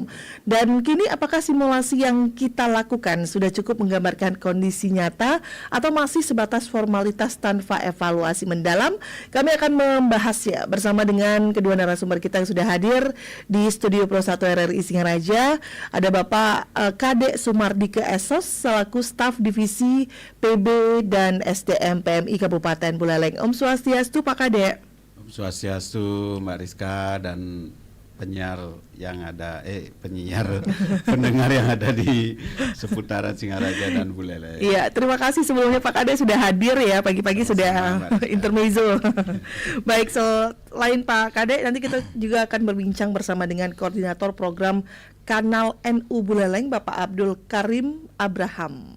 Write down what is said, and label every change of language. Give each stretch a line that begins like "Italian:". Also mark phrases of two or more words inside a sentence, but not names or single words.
Indonesian: Dan kini apakah simulasi yang kita lakukan sudah cukup menggambarkan kondisi nyata atau masih sebatas formalitas tanpa evaluasi mendalam? Kami akan membahasnya bersama dengan kedua narasumber kita yang sudah hadir di Studio Pro 1 RRI Singaraja. Ada Bapak Kadek Sumardike Esos selaku staf divisi PB dan SDM PMI Kabupaten Buleleng. Om Swastiastu Pak Kadek. Om Swastiastu Mbak Rizka dan penyiar pendengar yang ada di seputaran Singaraja dan Buleleng. Iya, terima kasih sebelumnya Pak Kadek sudah hadir ya, pagi-pagi sudah intermezzo. Baik, selain Pak Kadek, nanti kita juga akan berbincang bersama dengan koordinator program Kanal NU Buleleng, Bapak Abdul Karim Abraham.